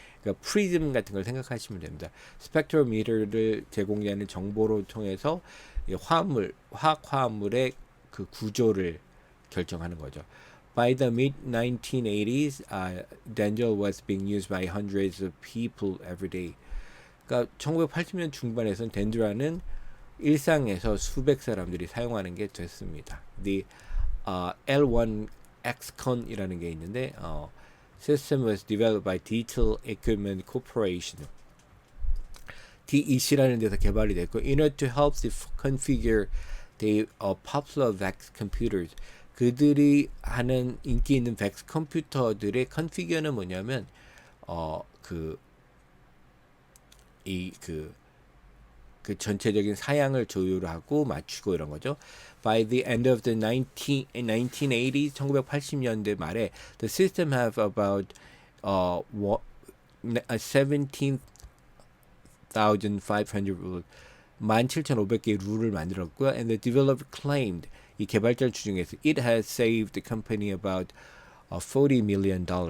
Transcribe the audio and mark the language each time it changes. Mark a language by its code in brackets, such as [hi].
[ko] 그러니까 프리즘 같은 걸 생각하시면 됩니다. 스펙트로미터를 제공하는 정보를 통해서 화학 화합물의 그 구조를 결정하는 거죠. [en] By the mid 1980s, Dendrol was being used by hundreds of people every day. [ko] 그러니까 1980년 중반에서는 덴드라는 일상에서 수백 사람들이 사용하는 게 됐습니다. [en] The L1XCon [ko] 이라는 게 있는데 [en] system was developed by Digital Equipment Corporation. [ko] DEC라는 데서 개발이 됐고, [en] in order to help configure the popular VAX computers. [ko] 그들이 하는 인기 있는 VAX 컴퓨터들의 컨피규어는 뭐냐면 그 전체적인 사양을 조율하고 맞추고 이런 거죠. [en] By the end of the 1980s, [ko] 1980년대 말에 [en] the system have about 17,500 rules, [ko] 17,500개의 룰을 만들었고요. [en] And the developer claimed, [ko] 이 개발자를 주장해서 [en] it has saved the company about $40 million.